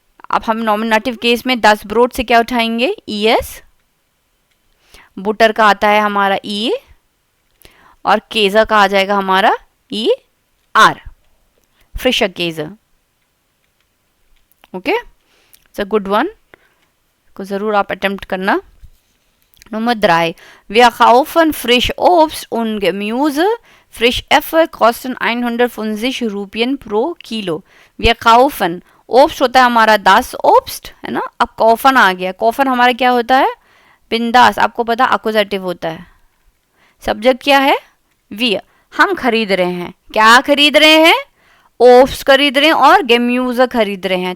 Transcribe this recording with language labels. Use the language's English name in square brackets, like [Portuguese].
[Hindi] अब हम nominative case में 10 ब्रोड से क्या उठाएंगे, ईएस, बुटर का आता है हमारा ई, और केजा का आ जाएगा हमारा E R, फ्रिशर केजा। [English] okay, it's a good one, [Hindi] को जरूर आप अटेम्प्ट करना। [German] Nummer 3. Wir kaufen frisch Obst und Gemüse. Frisch Äpfel kosten 150 Rupien pro Kilo. Wir kaufen, [Hindi] Obst होता है हमारा das Obst, है ना। अब कॉफन आ गया, कॉफन हमारा क्या होता है, बिंदास, आपको पता अक्यूजेटिव होता है। सब्जेक्ट क्या है, wir, हम खरीद रहे हैं, क्या खरीद रहे हैं, ओब्स खरीद रहे हैं और गेम्यूज खरीद रहे हैं।